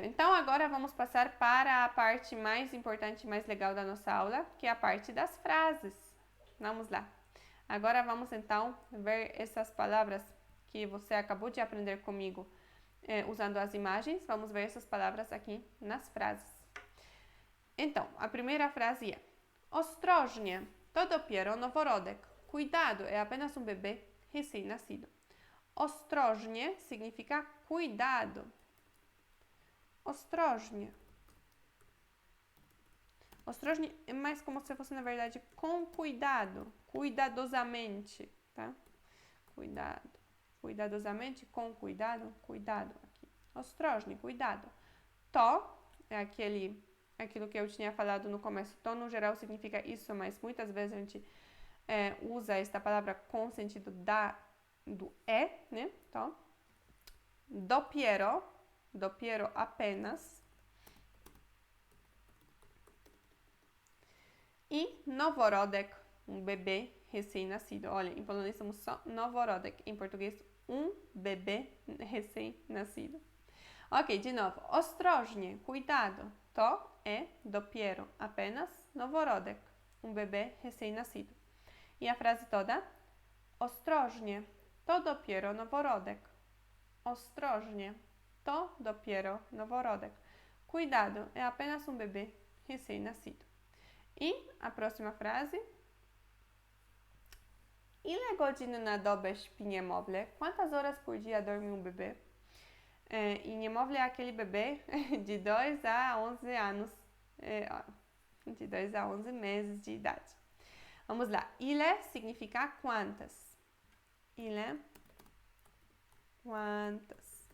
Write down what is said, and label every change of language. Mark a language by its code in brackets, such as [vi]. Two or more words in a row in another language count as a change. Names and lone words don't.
[pt] Então agora vamos passar para a parte mais importante e mais legal da nossa aula, que é a parte das frases. Vamos lá. Agora vamos então ver essas palavras que você acabou de aprender comigo usando as imagens. Vamos ver essas palavras aqui nas frases. Então, a primeira frase é: [pl] Ostrożnie, to dopiero noworodek. [pt] Cuidado, é apenas um bebê recém-nascido. Ostrożnie significa cuidado. Ostrożnie. Ostrożnie é mais como se fosse, na verdade, com cuidado, cuidadosamente, tá? Cuidado, cuidadosamente, com cuidado, cuidado aqui. Ostrożnie, cuidado. To é aquilo que eu tinha falado no começo. To, no geral, significa isso, mas muitas vezes a gente usa esta palavra com sentido do né? [pl] To. Dopiero, dopiero apenas. [pt] E noworodek, um bebê recém-nascido. Olha, em polonês temos só noworodek, em português bebê recém-nascido. Ok, de novo. Ostrożnie, cuidado. To é dopiero, apenas noworodek, um bebê recém-nascido. E a frase toda? [pl] Ostrożnie, to dopiero noworodek. Ostrożnie, to dopiero noworodek. [pt] Cuidado, é apenas um bebê recém-nascido. I a próxima frase. [pl] Ile godzin na dobę śpi niemowlę? [pt] Quantas horas por dia dorme um bebê? E niemowlę é aquele bebê de 2 a 11 anos, de 2 a 11 meses de idade. Vamos lá. Ile significa quantas. Ile, quantas.